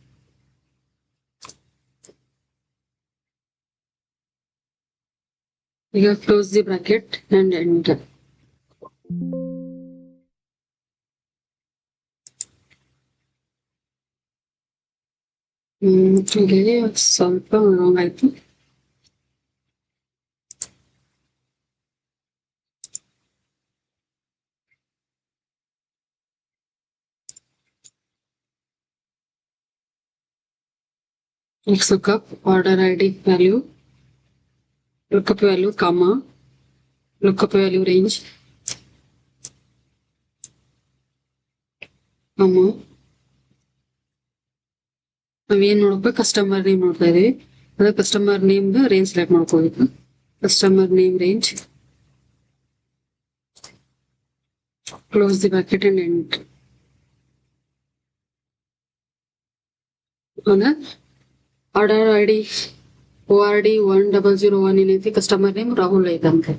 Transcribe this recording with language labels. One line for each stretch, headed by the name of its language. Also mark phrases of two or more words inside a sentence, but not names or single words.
English: ಈಗ close the bracket and enter.
Kannada: ಇಲ್ಲಿ ಸ್ವಲ್ಪ ರಾಂಗ್ ಆಯ್ತು.
English: X lookup order ID value, lookup value comma, lookup value range, comma.
Kannada: ನಾವೇನ್ ನೋಡ್ಬೇಕು,
English: customer name
Kannada: ನೋಡ್ತಾ ಇದೀವಿ.
English: ಅದ customer name range select ಮಾಡ್ಕೋಬೇಕು. customer name range, close the bracket and end. order ID ORD 1001 ಏನೈತಿ, customer name ರಾಹುಲ್ ಐತಂತೆ.